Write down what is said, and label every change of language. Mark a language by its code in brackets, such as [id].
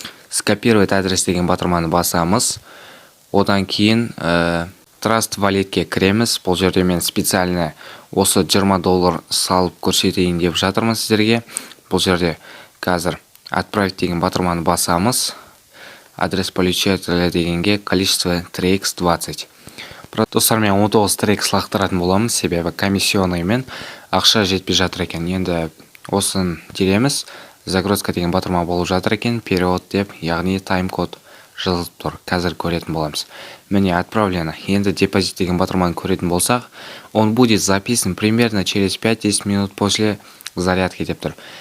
[kk] Скопировать адрес деген батырманы басамыз. Одан кейін Trust Walletке кіреміз. Бұл жерде мен специально осы $20 салып көрсетейін деп жатырмын сіздерге. Бұл жерде қазір отправить деген батырманы басамыз. Адрес получателя дегенге количество TRX 20. Достар, мен 19 TRX лақтыратын боламын, себебі комиссионныймен ақша жетпей жатыр екен. Енді осын тереміз. Загрузка деген батырма болып жатыр екен. Период деп, яғни тайм-код жазылып тұр. Қазір көретін боламыз. Міне отправлено. Енді депозит деген батырманы көретін болсақ, [ru] он будет записан примерно через 5-10 минут после зарядки [kk] деп тұр.